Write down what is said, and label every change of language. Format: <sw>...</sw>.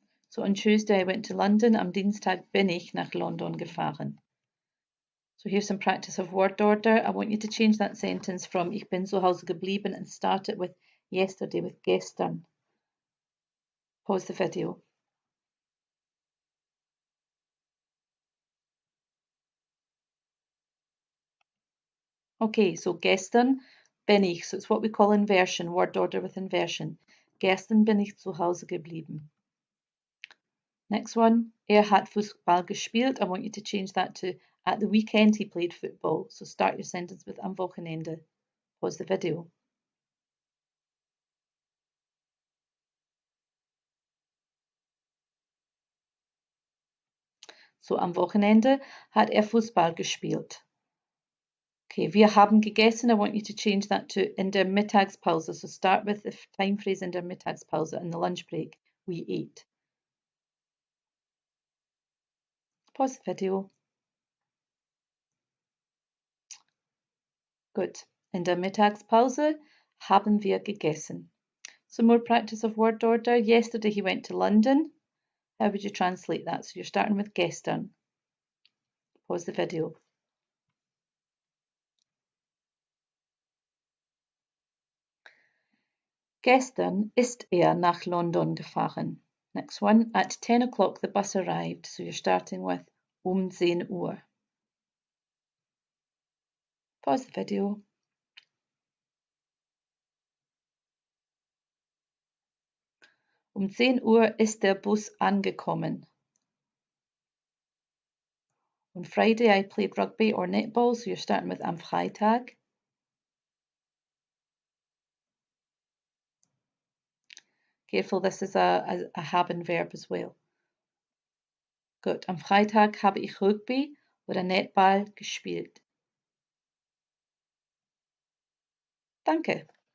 <en>So on Tuesday I went to London,</en> <de>am Dienstag bin ich nach London gefahren.</de> <en>So here's some practice of word order. I want you to change that sentence from</en> <de>ich bin zu Hause geblieben</de> <en>and start it with yesterday, with gestern. Pause the video. Okay, so</en> <de>gestern bin ich.</de> <en>So it's what we call inversion, word order with inversion.</en> <de>Gestern bin ich zu Hause geblieben.</de> <en>Next one,</en> <de>hat Fußball gespielt.</de> <en>I want you to change that to at the weekend he played football. So start your sentence with</en> <de>am Wochenende.</de> <en>Pause the video.</en> <de>So am Wochenende hat Fußball gespielt. Okay, wir haben gegessen.</de> <en>I want you to change that to</en> <de>in der Mittagspause.</de> <en>So start with the time phrase</en> <de>in der Mittagspause,</de> <en>in the lunch break. We ate. Pause the video. Good.</en> <de>In der Mittagspause haben wir gegessen.</de> <en>Some more practice of word order. Yesterday he went to London. How would you translate that? So you're starting with gestern. Pause the video.</en> <de>Gestern ist nach London gefahren.</de> <en>Next one, at 10 o'clock the bus arrived. So you're starting with 10 Uhr. Pause the video.</en> <de>10 Uhr ist der Bus angekommen.</de> <en>On Friday I played rugby or netball, so you're starting with</en> <de>am Freitag.</de> <en>Careful, this is a haben verb as well.</en> <de>Gut, am Freitag habe ich Rugby oder Netball gespielt. Danke.</de>